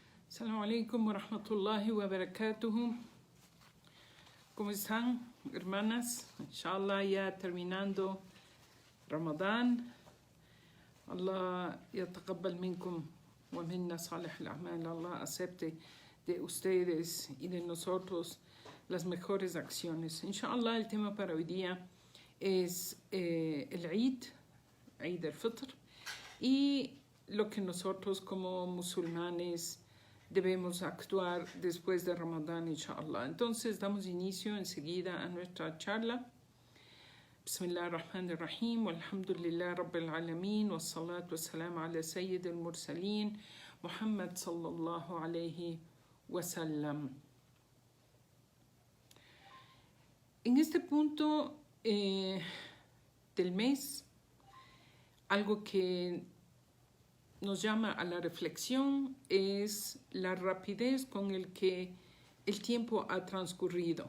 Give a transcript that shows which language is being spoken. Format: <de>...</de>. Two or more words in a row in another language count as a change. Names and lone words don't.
<ar>السلام عليكم ورحمة الله وبركاته.</ar> <es>¿Cómo están, hermanas? Inshallah, ya terminando Ramadán.</es> <ar>الله يتقبل منكم ومنا صالح الأعمال.</ar> <es>Allah acepte de ustedes y de nosotros las mejores acciones. Inshallah, el tema para hoy día es el Eid al-Fitr, y lo que nosotros como musulmanes debemos actuar después de Ramadán, inshallah. Entonces damos inicio enseguida a nuestra charla.</es> <ar>بسم الله الرحمن الرحيم، والحمد لله رب العالمين، والصلاة والسلام على سيد المرسلين، محمد صلى الله عليه وسلم.</ar> <es>En este punto del mes, algo que nos llama a la reflexión es la rapidez con el que el tiempo ha transcurrido.</es>